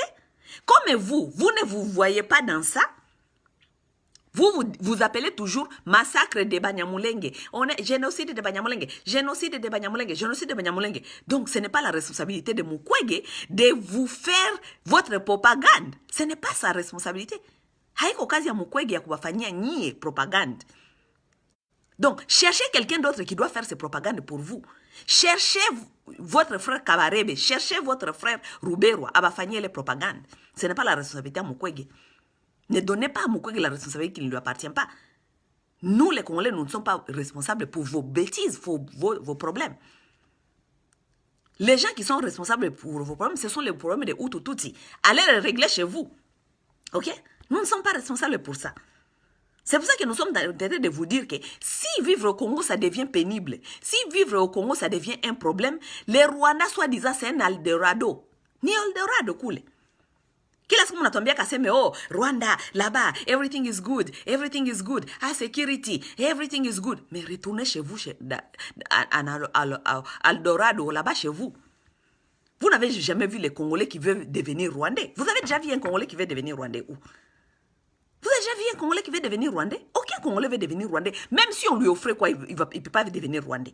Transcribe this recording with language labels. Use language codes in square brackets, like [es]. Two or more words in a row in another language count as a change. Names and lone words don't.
[fr] Comme vous ne vous voyez pas dans ça, vous appelez toujours massacre de Banyamulenge. On est génocide de Banyamulenge, génocide de Banyamulenge, génocide de Banyamulenge. Donc ce n'est pas la responsabilité de Mukwege de vous faire votre propagande. Ce n'est pas sa responsabilité. [sw] Haiko kazi ya Mukwege ya kuwafanyia nyie propagande. [fr] Donc cherchez quelqu'un d'autre qui doit faire ces propagandes pour vous. Cherchez votre frère Kabarebe, cherchez votre frère Ruberwa à faire les propagandes. Ce n'est pas la responsabilité de Mukwege. Ne donnez pas à Mukwege la responsabilité qui ne lui appartient pas. Nous, les Congolais, nous ne sommes pas responsables pour vos bêtises, vos problèmes. Les gens qui sont responsables pour vos problèmes, ce sont les problèmes de Hutu Tutsi. Allez les régler chez vous. Ok? Nous ne sommes pas responsables pour ça. C'est pour ça que nous sommes en train de vous dire que si vivre au Congo, ça devient pénible, si vivre au Congo, ça devient un problème, les Rwandais, soi-disant, c'est un Eldorado. [sw] Ni Eldorado, cool. Kila siku mnatuambia kaseme, oh, Rwanda, [fr] là-bas, [en] everything is good, security, everything is good. [fr] Mais retournez chez vous, à Eldorado, là-bas chez vous. Vous n'avez jamais vu les Congolais qui veulent devenir Rwandais. Vous avez déjà vu un Congolais qui veut devenir Rwandais où? Vous avez déjà vu un Congolais qui veut devenir Rwandais? Aucun Congolais veut devenir Rwandais. Même si on lui offrait quoi, il ne peut pas devenir Rwandais.